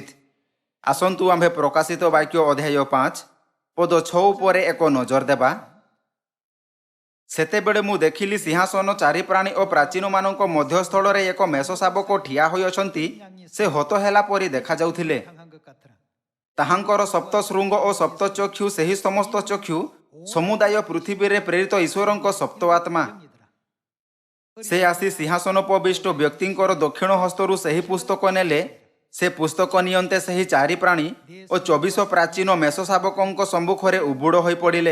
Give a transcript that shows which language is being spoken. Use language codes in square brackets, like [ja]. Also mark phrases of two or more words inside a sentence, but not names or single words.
[or] ଆସନ୍ତୁ ଆମ୍ଭେ ପ୍ରକାଶିତ ବାକ୍ୟ ଅଧ୍ୟାୟ 5 ପଦ 6 ଉପରେ ଏକ ନଜର ଦେବା। ସେତେବେଳେ ମୁଁ ଦେଖିଲି ସିଂହାସନ, ଚାରି ପ୍ରାଣୀ ଓ ପ୍ରାଚୀନମାନଙ୍କ ମଧ୍ୟସ୍ଥଳରେ ଏକ ମେଷ ଶାବକ ଠିଆ ହୋଇଅଛନ୍ତି। ସେ ହତ ହେଲା ପରି ଦେଖାଯାଉଥିଲେ। [ko] 강한 것 같더라. [or] ତାହାଙ୍କର ସପ୍ତ ଶୃଙ୍ଗ ଓ ସପ୍ତ ଚକ୍ଷୁ, ସେହି ସମସ୍ତ ଚକ୍ଷୁ ସମୁଦାୟ ପୃଥିବୀରେ ପ୍ରେରିତ ଈଶ୍ୱରଙ୍କ ସପ୍ତ ଆତ୍ମା। ସେ ଆସି ସିଂହାସନ ଉପବିଷ୍ଟ ବ୍ୟକ୍ତିଙ୍କର ଦକ୍ଷିଣ ହସ୍ତରୁ ସେହି ପୁସ୍ତକ ନେଲେ। ସେ ପୁସ୍ତକ ନିଅନ୍ତେ ସେହି ଚାରି ପ୍ରାଣୀ ଓ 24 ପ୍ରାଚୀନ ମେଷ ଶାବକଙ୍କ ସମ୍ମୁଖରେ ଉବୁଡ଼ ହୋଇ ପଡ଼ିଲେ।